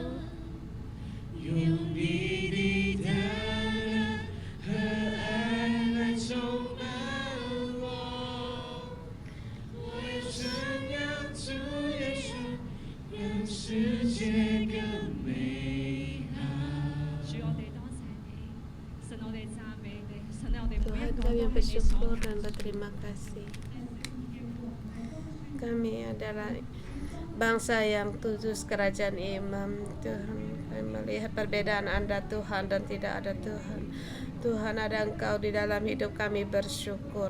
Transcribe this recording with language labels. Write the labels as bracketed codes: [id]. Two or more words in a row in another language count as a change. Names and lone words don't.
[yue] 用你的大能和愛來充滿我，我要宣揚主耶穌，讓世界更美好。主我哋多謝你，神我哋讚美你，神我哋每 Tuhan 一個 kami 都係你所 [id] bersyukur dan berterima kasih. Kami adalah bangsa yang kudus kerajaan imam. Tuhan, kami melihat perbedaan Anda Tuhan dan tidak ada Tuhan. Tuhan, ada Engkau di dalam hidup kami, bersyukur.